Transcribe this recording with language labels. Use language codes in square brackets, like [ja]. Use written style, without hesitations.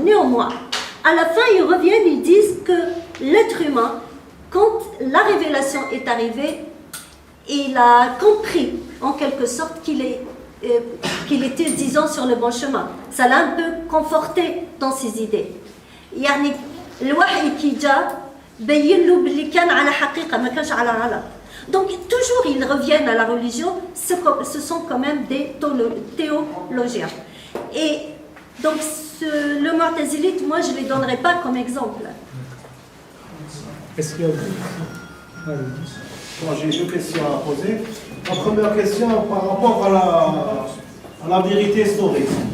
[fr] Néanmoins, à la fin, ils reviennent, ils disent que l'être humain, quand la révélation est arrivée, il a compris en quelque sorte qu'il était, disons, sur le bon chemin. Ça l'a un peu conforté dans ses idées. [ar] يعني الوحي كي جاء بين له باللي كان على حقيقة ما كانش على غلط. [fr] Donc toujours ils reviennent à la religion, ce sont quand même des théologiens. Et donc le mu'tazilite, moi je ne les donnerai pas comme exemple. Est-ce qu'il y a Bon, j'ai deux questions à poser. La première question par rapport à la vérité historique.